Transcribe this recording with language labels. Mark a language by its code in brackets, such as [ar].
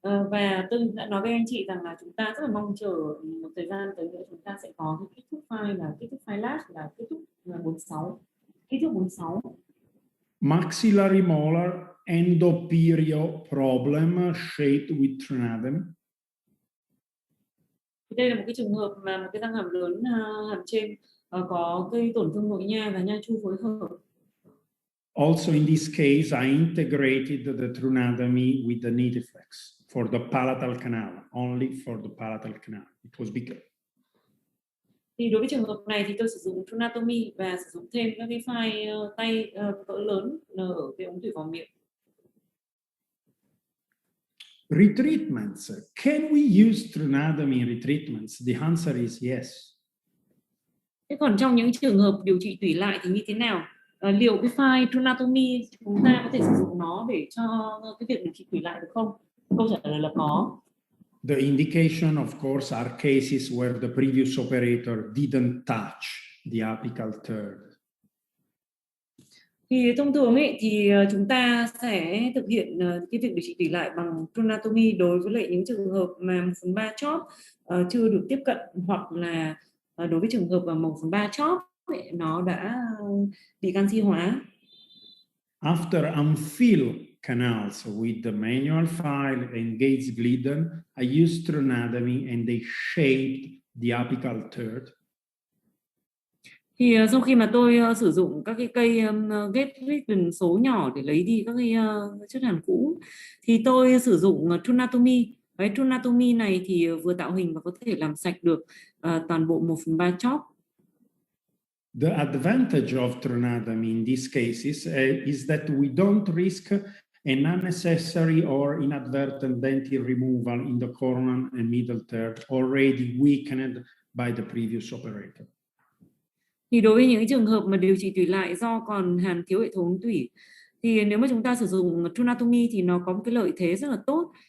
[vi] Và tôi đã nói với anh chị rằng là chúng ta rất là mong chờ một thời gian tới nữa chúng ta sẽ có cái kích thước file là kích thước file large là kích thước 46, kích thước 46. [en] Maxillary molar endoperio problem shaped with true anatomy. [vi] Đây là một cái trường hợp mà một cái răng hàm lớn hàm trên có cái tổn thương nội nha và nha chu phối hợp. [en] Also in this case, I integrated the true anatomy with the Nitiflex for the palatal canal, only for the palatal canal. It was bigger. [vi] Thì đối với trường hợp này thì tôi sử dụng true anatomy và sử dụng thêm các cái file tay cỡ lớn ở cái ống tủy vào miệng. [en] Retreatments. Can we use true anatomy in retreatments? The answer is yes. [vi] Thế còn trong những trường hợp điều trị tủy lại thì như thế nào? Liệu cái file true anatomy chúng ta có thể sử dụng nó để cho cái việc điều trị tủy lại được không? Câu trả lời là có. [en] The indication, of course, are cases where the previous operator didn't touch the apical third. [vi] Thì thông thường ấy thì chúng ta sẽ thực hiện cái việc điều trị tủy lại bằng true anatomy đối với lại những trường hợp mà 1/3 chóp chưa được tiếp cận, hoặc là đối với trường hợp mà 1/3 chóp ấy, nó đã bị canxi hóa. [en] After unfilled canals with the manual file and gaze glidden, I used true anatomy and they shaped the apical third. [vi] Thì sau khi mà tôi sử dụng các cái cây ghép glidden số nhỏ để lấy đi các cái chất hàn cũ, thì tôi sử dụng true anatomy. Cái true anatomy này thì vừa tạo hình và có thể làm sạch được toàn bộ 1/3 chóp. [en] The advantage of true anatomy in these cases is that we don't risk an unnecessary or inadvertent dental removal in the coronal and middle third already weakened by the previous operator. [vi] Thì đối với những trường hợp mà điều trị tủy lại do còn hàn thiếu hệ thống tủy, thì nếu mà chúng ta sử dụng true anatomy thì nó có một cái lợi thế rất là tốt.